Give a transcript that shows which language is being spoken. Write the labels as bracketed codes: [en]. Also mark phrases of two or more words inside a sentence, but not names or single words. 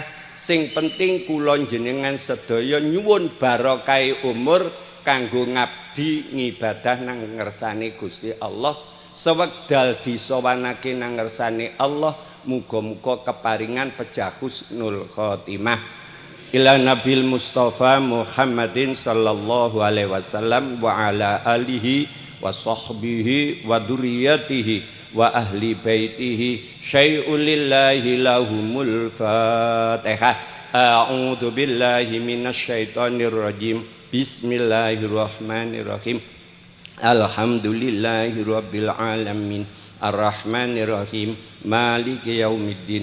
[jv] Sing penting kula jenengan sedaya nyuwun barokahe umur kanggo ngabdi ngibadah nang ngersane Gusti Allah. Sewekdal disowanake nang ngersane Allah, muga-muga keparingan pejah [ar] حسن الخاتمة. إلى النبي المصطفى محمد صلى الله عليه وسلم وعلى آله وصحبه وذريته وأهل بيته شيء لله لهم الفاتحة. أعوذ بالله من الشيطان الرجيم. بسم الله الرحمن الرحيم. الحمد لله رب العالمين. الرحمن الرحيم. مالك يوم الدين.